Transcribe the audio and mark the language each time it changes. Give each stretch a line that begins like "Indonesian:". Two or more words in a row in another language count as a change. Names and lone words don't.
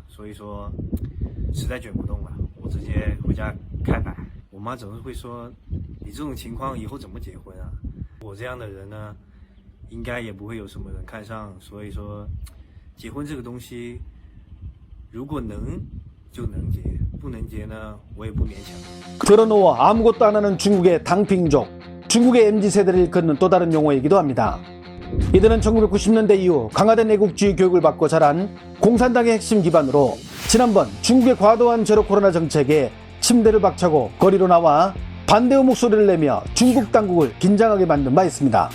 Chinese: 所以说实在卷不动了，我直接回家开摆。我妈总是会说，你这种情况以后怎么结婚啊？我这样的人呢，应该也不会有什么人看上。所以说，结婚这个东西，如果能就能结，不能结呢，我也不勉强。
Korean: 드러누워 아무것도 안 하는 중국의 당핑족, 중국의 MZ세대를 일컫는 또 다른 용어이기도 합니다. 이들은 1990년대 이후 강화된 애국주의 교육을 받고 자란 공산당의 핵심 기반으로 지난번 중국의 과도한 제로 코로나 정책에 침대를 박차고 거리로 나와 반대의 목소리를 내며 중국 당국을 긴장하게 만든 바 있습니다.